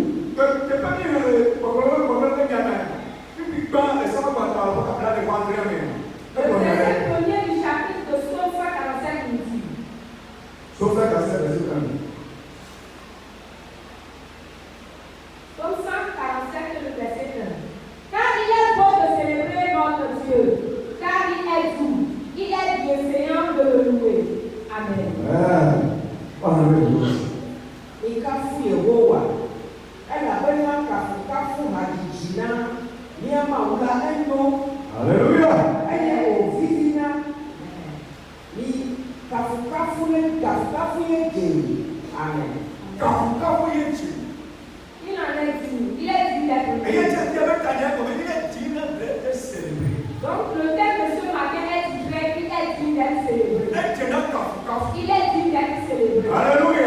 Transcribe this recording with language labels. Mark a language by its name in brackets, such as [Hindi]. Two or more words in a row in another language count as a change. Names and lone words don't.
[French] Le verset 1er du chapitre de Psaume 145 nous dit. Psaume 145, le verset 1. Car il est bon de célébrer notre Dieu, car il est doux, il est bienséant de le louer. Amen. [Ewe] Ikafu Yehowa. Elabena kafu hadzidzi na míamawu la enyo. [French] Alléluia. [Ewe] Eye wòvivina. Ni kafukafu ye dze. Amen. [French] Il en est digne, il est digne d'être loué. Donc le thème de ce matin est titré qu'il est digne d'être célébré. Il est digne d'être célébré. Alléluia.